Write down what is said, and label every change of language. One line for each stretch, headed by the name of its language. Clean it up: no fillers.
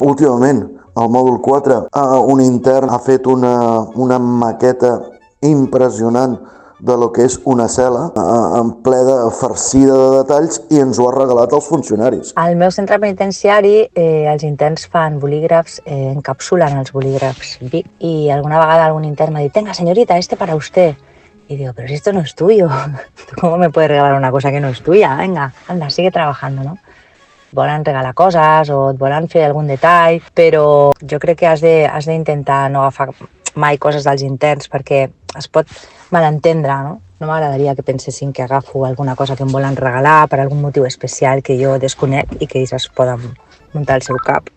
Catalan: Últimament, al mòdul 4, un intern ha fet una maqueta impressionant de lo que és una cel·la, en ple farcida de detalls, i ens ho ha regalat als funcionaris. Al meu centre penitenciari els interns fan bolígrafs, encapsulen els bolígrafs Bic, i alguna vegada algun intern m'ha dit:
Spanish: «Tenga, señorita, este para usted». Y digo: «Pero si esto no es tuyo, ¿cómo me puedes regalar una cosa que no es tuya? Venga, anda, sigue trabajando, ¿no?».
Catalan: Volen regalar coses o et volen fer algun detall, però jo crec que has d'intentar no agafar mai coses dels interns perquè es pot malentendre, no? No m'agradaria que pensessin que agafo alguna cosa que em volen regalar per algun motiu especial que jo desconec i que ells es poden muntar al seu cap.